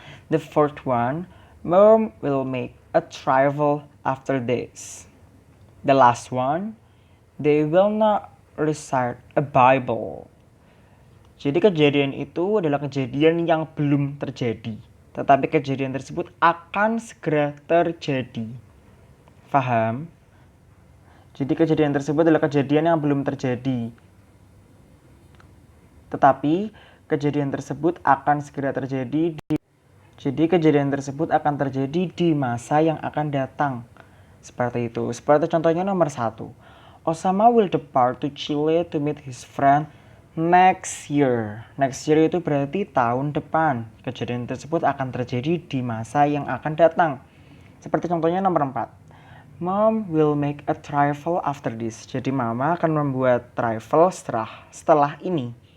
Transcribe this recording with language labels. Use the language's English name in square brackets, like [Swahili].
[English] The fourth one, Mom will make a travel after this. The last one, they will not recite a Bible. [Indonesian] Jadi kejadian itu adalah kejadian yang belum terjadi, tetapi kejadian tersebut akan segera terjadi. Faham? Jadi kejadian tersebut adalah kejadian yang belum terjadi, tetapi kejadian tersebut akan segera terjadi. Jadi kejadian tersebut akan terjadi di masa yang akan datang. Seperti itu. Seperti contohnya nomor 1. [English] Osama will depart to Chile to meet his friend next year. Next year [Indonesian] itu berarti tahun depan. Kejadian tersebut akan terjadi di masa yang akan datang. Seperti contohnya nomor 4. [English] Mom will make a travel after this. [Indonesian] Jadi mama akan membuat travel setelah ini.